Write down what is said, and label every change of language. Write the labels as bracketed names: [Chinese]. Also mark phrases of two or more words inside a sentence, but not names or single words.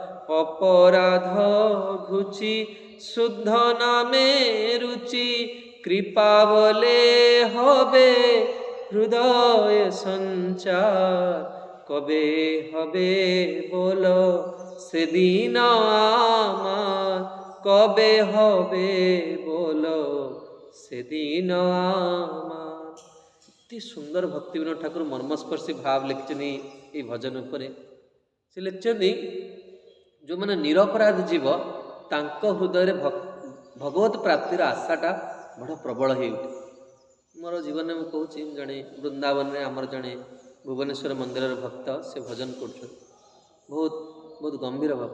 [Bangla] অপরাধ ঘুচি শুদ্ধ নামে রুচি কৃপা বলে হবে হৃদয় সঞ্চার কবে হবে বলো সেদিন আমার কবে হবে বলো সেদিন আমার। অতি সুন্দর [Odia] ভକ୍ତିବିନୋଦ ଠାକୁର ମର୍ମସ୍ପର୍ଶୀ ଭାବ ଲେଖିଛନ୍ତି ଏଇ ଭଜନ ଉପରେ। ସେ ଲେଖିଛନ୍ତି ଯେଉଁମାନେ ନିରପରାଧ ଜୀବ ତାଙ୍କ ହୃଦୟରେ ଭଗବତ ପ୍ରାପ୍ତିର ଆଶାଟା ବଡ଼ ପ୍ରବଳ ହେଇଉଠେ। ମୋର ଜୀବନରେ ମୁଁ କହୁଛି, ଜଣେ ବୃନ୍ଦାବନରେ ଆମର ଜଣେ ଭୁବନେଶ୍ୱର ମନ୍ଦିରର ଭକ୍ତ, ସେ ଭଜନ କରୁଛନ୍ତି, ବହୁତ ଗମ୍ଭୀର ଭକ୍ତ।